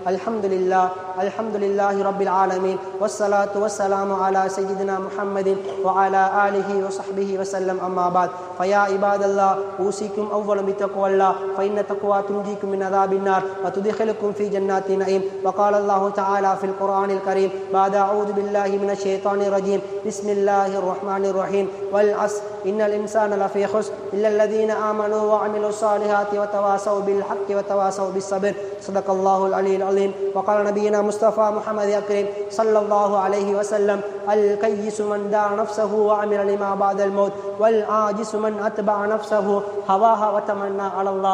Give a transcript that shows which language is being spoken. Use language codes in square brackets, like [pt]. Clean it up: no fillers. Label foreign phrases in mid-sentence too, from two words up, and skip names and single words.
[ar] الحمد لله رب العالمين. والصلاة والسلام على سيدنا محمد وعلى آله وصحبه وسلم. أما بعد. فيا عباد الله أوصيكم أولا بتقوى الله فإن التقوى تنجيكم من عذاب النار وتدخلكم في جنات النعيم. وقال الله تعالى في القرآن الكريم بعد أعوذ بالله من الشيطان الرجيم بسم الله الرحمن الرحيم والعصر إن الإنسان لفي خسر إلا الذين آمنوا وعملوا الصالحات وتواصوا بالحق وتواصوا بالصبر. صدق الله العلي العظيم. وقال نبينا مصطفى محمد أكرم صلى الله عليه وسلم الكيس من دعا نفسه وعمل لما بعد الموت والعاجز من أتبع نفسه هواها وتمنى على الله.